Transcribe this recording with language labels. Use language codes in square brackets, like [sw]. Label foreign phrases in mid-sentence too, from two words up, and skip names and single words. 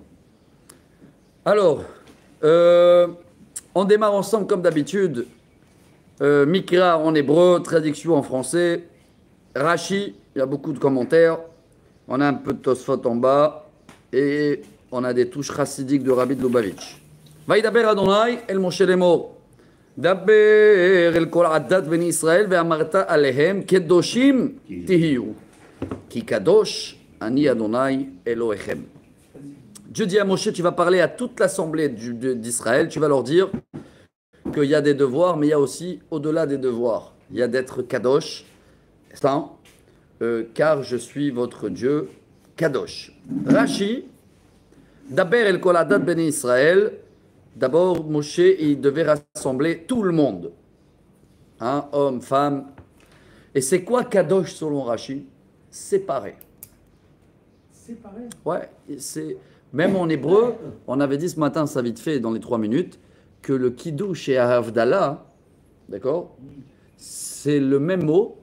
[fr] Alors, on démarre ensemble comme d'habitude. Mikra en hébreu, traduction en français. Rashi, il y a beaucoup de commentaires. On a un peu de Tosfot en bas. Et on a des touches chassidiques de Rabbi de Lubavitch. [he] וידבר אדוני אל משה לאמר דבר אל כל עדת בני ישראל ואמרת אליהם קדושים תהיו. כי קדוש אני אדוני אלוהיכם. [fr] Dieu dit à Moshe, tu vas parler à toute l'assemblée d'Israël, tu vas leur dire qu'il y a des devoirs, mais il y a aussi au-delà des devoirs. Il y a d'être Kadosh, car je suis votre Dieu, Kadosh. [he] Rashi, דבר אל כל עדת בני ישראל. [fr] D'abord, Moshe, il devait rassembler tout le monde. Hein, hommes, femmes. Et c'est quoi Kadosh selon Rashi? Séparé. Séparé. Ouais, c'est... Même en hébreu, on avait dit ce matin, ça vite fait dans les 3 minutes, que le Kiddush et Havdalah, d'accord, c'est le même mot.